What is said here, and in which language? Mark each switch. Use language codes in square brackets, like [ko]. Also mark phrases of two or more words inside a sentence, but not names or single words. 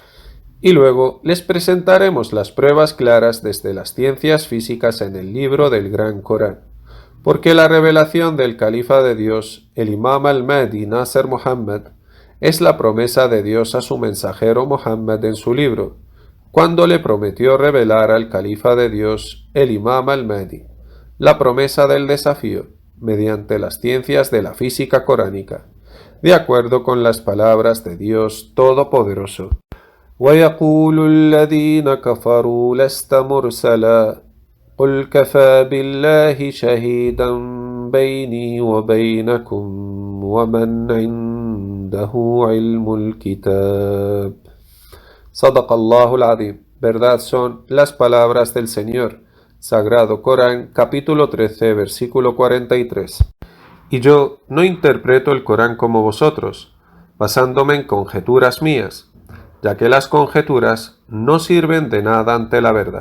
[es] Y luego les presentaremos las pruebas claras desde las ciencias físicas en el libro del Gran Corán, porque la revelación del Califa de Dios, el Imam al-Mahdi Nasser Muhammad, es la promesa de Dios a su mensajero Muhammad en su libro, cuando le prometió revelar al Califa de Dios, el Imam al-Mahdi, la promesa del desafío, mediante las ciencias de la física coránica, de acuerdo con las palabras de Dios Todopoderoso. [ar] وَيَقُولُ الَّذِينَ كَفَرُوا لَسْتَ مُرْسَلًا قُلْ كَفَى بِاللَّهِ شَهِيدًا بَيْنِي وَبَيْنَكُمْ وَمَنْ عِنْدَهُ عِلْمُ الْكِتَابِ. صدق الله العظيم. [es] Verdad son las palabras del Señor. Sagrado Corán, capítulo 13, versículo 43. Y yo no interpreto el Corán como vosotros, basándome en conjeturas mías, ya que las conjeturas no sirven de nada ante la verdad.